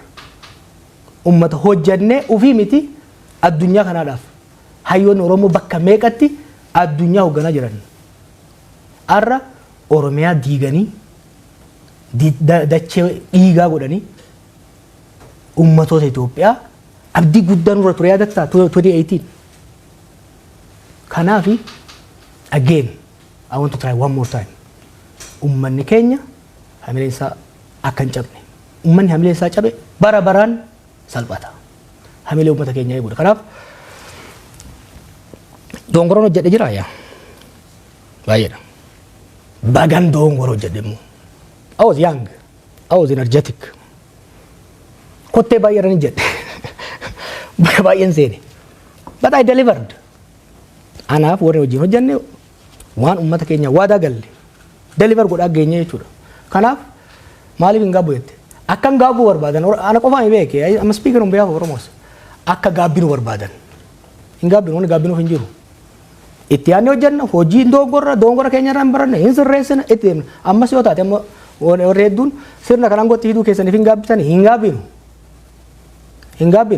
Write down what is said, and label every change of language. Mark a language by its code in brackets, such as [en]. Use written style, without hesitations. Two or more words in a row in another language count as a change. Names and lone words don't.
[om] Uummata hojjannee ofii miti addunyaa kanaadhaaf hayyoonni Oromoo bakka meeqatti addunyaa hoogganaa jiran. Har'a Oromiyaa diiganii dachee dhiigaa godhanii ummatoota Itoophiyaa abdii guddaan irra ture yaadattaa 2018. [en] Kanaafi again I want to try one more time. [om] Ummanni keenya hamileen isaa akka hin cabne. Ummanni hamileen isaa cabe bara baraan salphata. Hamilee ummata keenya eeguudha. Kanaaf dongoroon hojjedhe jira yaa baay'eedha. Bagan dongoroo hojjedhe immoo. [en] I was young. I was energetic. [om] Kottee baay'eedhaan hojjedhe. Bakka baay'een seene. [en] But I delivered. [om] Anaaf warri wajjin hojjenne waan ummata keenya waadaa galle deliver godhaa geenye jechuudha. Kanaaf maaliif hin gaabbu jette? Akka hin gaabbuu barbaadan ana qofaan hin beeke amma [en] speaker on behalf of Oromos [om] akka gaabbinu barbaadan hin gaabbinu wanni gaabbinuuf hin jiru. Itti yaadne hojjenna hojii doongora keenya irraa hin baranne hin sirreessina itti deemna ammas yoo taate amma warri hedduun sirna kanaan gotti hidhuu keessaniif hin gaabbitan hin gaabbinu. Hin gaabbinu.